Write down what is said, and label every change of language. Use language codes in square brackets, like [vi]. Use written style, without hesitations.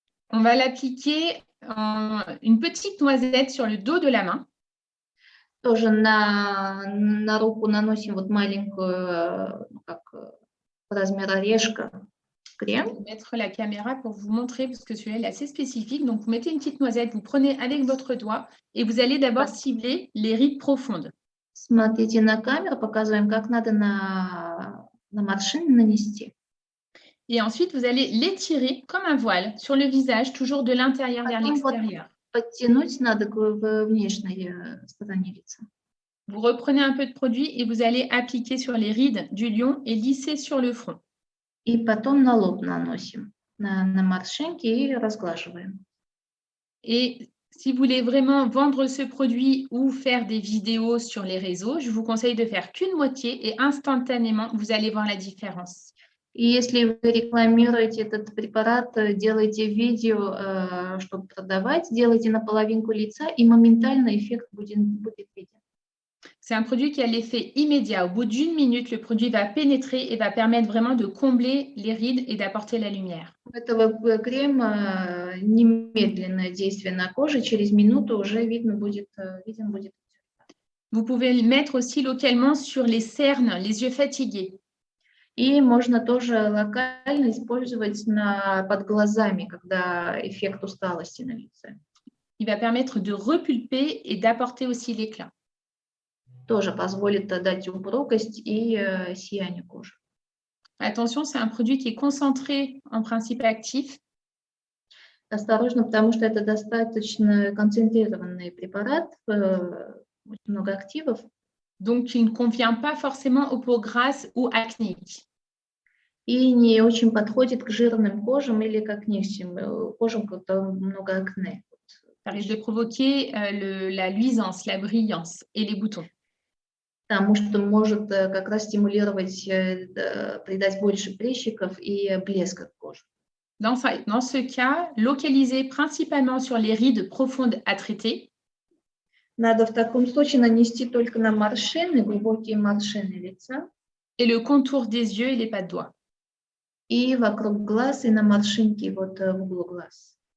[fr] On va l'appliquer en une petite noisette sur le dos de la main. [ru] Тоже на руку наносим вот маленькую, как размер орешка, [fr] Je vais [ru] крем. [fr] mettre la caméra pour vous montrer parce que celui-là est assez spécifique. Donc, vous mettez une petite noisette, vous prenez avec votre doigt et vous allez d'abord cibler les rides profondes. [ru] Смотрите на камеру, показываем, как надо на морщины нанести. [fr] Et ensuite, vous allez l'étirer comme un voile sur le visage, toujours de l'intérieur vers [ru] Потом вот [fr] l'extérieur. [ru] подтянуть надо к внешней стороне лица. [fr] Vous reprenez un peu de produit et vous allez appliquer sur les rides du lion et lisser sur le front. [ru] И потом на лоб наносим, на морщинки и разглаживаем. [fr] Et si vous voulez vraiment vendre ce produit ou faire des vidéos sur les réseaux, je vous conseille de faire qu'une moitié et instantanément, vous allez voir la différence. [ru] И если вы рекламируете этот препарат, делаете видео, чтобы продавать, делайте на половинку лица, и моментально эффект будет виден. [fr] C'est un produit qui a l'effet immédiat. Au bout d'1 minute, le produit va pénétrer et va permettre vraiment de combler les rides et d'apporter la lumière. [ru] У этого крема немедленное действие на коже, через минуту уже виден будет. [fr] Vous pouvez le mettre aussi localement sur les cernes, les yeux fatigués. [ru] И можно тоже локально использовать под глазами, когда эффект усталости на лице. [fr] Il va permettre de repulper et d'apporter aussi l'éclat. [ru] Тоже позволит дать упругость и сияние кожи. [fr] Attention, c'est un produit qui est concentré en principe actif. [ru] Осторожно, потому что это достаточно концентрированный препарат, очень много активов. [fr] Donc, il ne convient pas forcément aux peaux grasses ou acnéiques. [ru] И не очень подходит к жирным кожам или к акнеющим кожам, когда много акне. [fr] Ça risque de provoquer la luisance, la brillance et les boutons. [ru] Потому что может как раз стимулировать, придать больше прыщиков и блеска кожи. [fr] Dans ce cas, localisez principalement sur les rides profondes à traiter. [ru] Надо в таком случае нанести только на морщины, глубокие морщины лица. [fr] Et le contour des yeux et les pas de doigts. [ru] И вокруг глаз, и на морщинки вот в углу глаз.